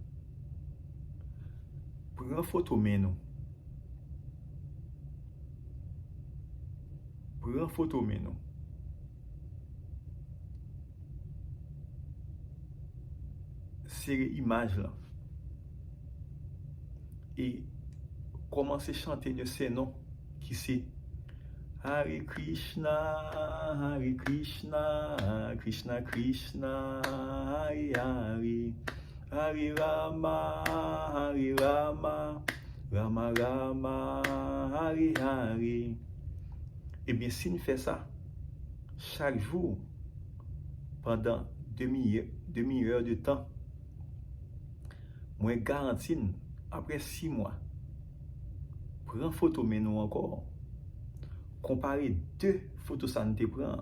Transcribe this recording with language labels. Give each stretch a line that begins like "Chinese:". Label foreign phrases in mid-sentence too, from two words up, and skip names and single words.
French: Prends photo main nous. Prends photo main nous. Serrer image là. Et commencer à chanter le Saint-Nom qui c'est
Sanskrit: हरे कृष्ण, कृष्ण कृष्ण, हरे हरे, हरे राम, राम राम, हरे हरे.
French: Eh bien, si nous faisons ça chaque jour pendant demi-heure de temps, moi garantis, après 6 mois, prends photo mais nous encore. Comparer 2 photos ça nous te prend.